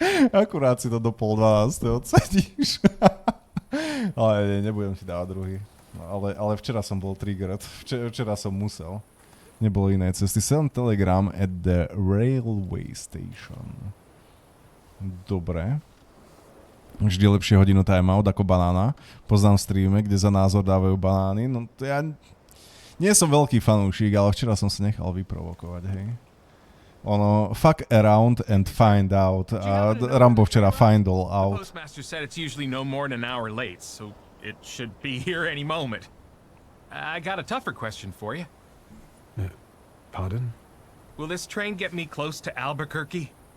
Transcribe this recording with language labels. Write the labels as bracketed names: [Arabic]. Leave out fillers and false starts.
[Slovak] akurát si to do 11:30 odsedíš. Ale nebudem ti dávať druhý. Ale včera som bol triggered. Včera som musel. Nebolo iné cesty. [English] Send telegram at the railway station. [Slovak] Dobre. Vždy lepšie hodinu timeout ako banána. Poznám streame, kde za názor dávajú banány. No to ja nie som veľký fanúšik, ale včera som sa nechal vyprovokovať, hej. [English] Fuck around and find out. [Slovak] A Rambo včera [English] find all out. The postmaster said it's usually no more than an hour late, so it should be here any moment. I got a tougher question for you. Pardon? Will this train get me close to Albuquerque?